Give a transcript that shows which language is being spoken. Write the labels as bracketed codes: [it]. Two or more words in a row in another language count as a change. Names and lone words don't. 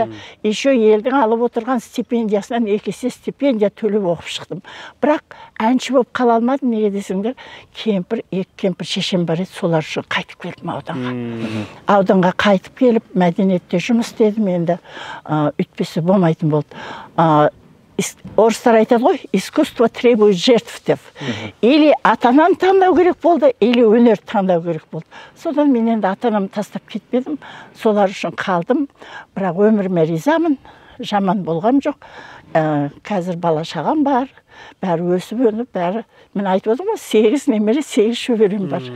[kk] Еще елдің алып отырған стипендиясынан 2 есе стипендия төлеп оқып шықтым. Бірақ әнші болып қала алмадым, неге десеңдер, екі кемпір шешем бар еді, солар үшін қайтып келдім ауданға. Ауданға қайтып келіп, мәдениетте жұмыс істедім, енді үйтпесе болмайтын болды. Орыстар айтады ғой, [ru] искусство требует жертв деп. [kk] Или атанан таңдау керек болды, или өнер таңдау керек болды. Содан мен енді атанам тастап кетпедім, солар үшін қалдым. Бірақ өміріме ризамын, жаман болғам жоқ. Қазір бала шағам бар, бәрі өсіп өніп, бәрі, мен айтып отырмын ғой, 8 немере, 8 шөберем бар.